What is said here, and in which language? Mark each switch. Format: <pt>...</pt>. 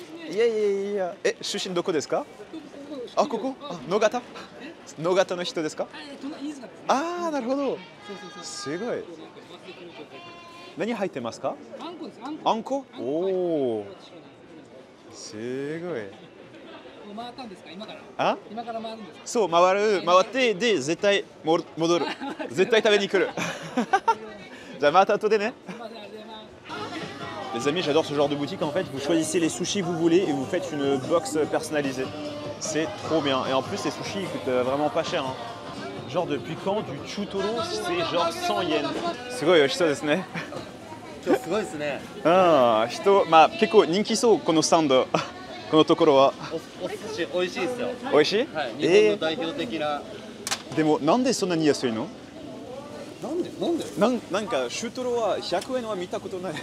<ja>いやいやいや。出身どこですか？あ、ここ？あ、野方？野方の人ですか？ああ、なるほど。すごい。何入ってますか？あんこです。あんこ？おお。すごい。回ったんですか？今から。あ？今から回るんですか？そう、回ってで絶対戻る。絶対食べに来る。じゃあまた後でね。</ja> <fr>Les amis, j'adore ce genre de boutique. En fait, vous choisissez les sushis que vous voulez et vous faites une box personnalisée. C'est trop bien. Et en plus, les sushis ils coûtent vraiment pas cher. Hein. Genre depuis quand du chutoro, c'est genre 100 yens. C'est quoi,</fr> <ja>yoshito desu ne. すごいですね。ああ、人、まあ結構人気そうこのスタンド。このところは。お寿司美味しいですよ。美味しい？はい。日本の代表的な。でもなんでそんなに安いの？なんで？なんかシュートロは100円は見たことない。</ja>